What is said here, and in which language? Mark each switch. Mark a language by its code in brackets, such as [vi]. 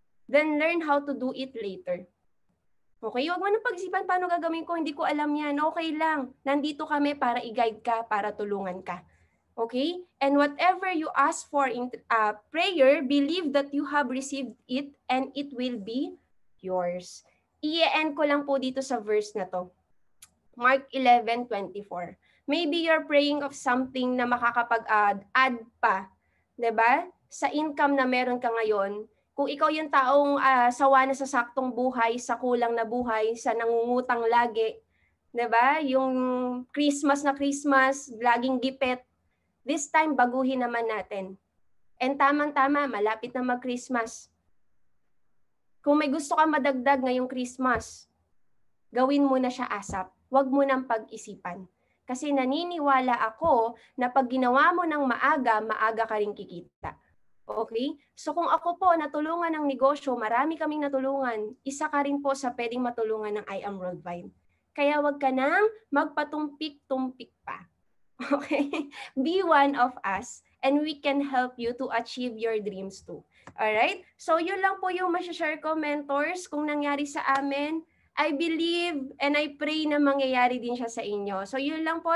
[en] Then learn how to do it later. Okay? [tl] Huwag mo nang pag-isipan paano gagawin ko, hindi ko alam yan. Okay lang. Nandito kami para i-guide ka, para tulungan ka. Okay? [en] And whatever you ask for in prayer, believe that you have received it and it will be yours. [tl] I-end ko lang po dito sa verse na to. Mark 11:24. [en] Maybe you're praying of something [tl] na makakapag-add pa, 'di ba? Sa income na meron ka ngayon, kung ikaw yung taong sawa na sa saktong buhay, sa kulang na buhay, sa nangungutang lagi, 'di ba? Yung Christmas na Christmas, laging gipit. [en] This time [tl] baguhin naman natin. And tamang-tama, malapit na mag-Christmas. Kung may gusto ka madagdag ngayong Christmas, gawin mo na siya ASAP. Huwag mo nang pag-isipan. Kasi naniniwala ako na pag ginawa mo ng maaga, maaga ka rin kikita. Okay? So kung ako po natulungan ng negosyo, marami kaming natulungan, isa ka rin po sa pwedeng matulungan ng I Am Worldwide. Kaya huwag ka nang magpatumpik-tumpik pa. Okay? [en] Be one of us and we can help you to achieve your dreams too. [tl] Alright? So yun lang po yung masashare ko, mentors, kung nangyari sa amin. [en] I believe and I pray [tl] na mangyayari din siya sa inyo. So yun lang po.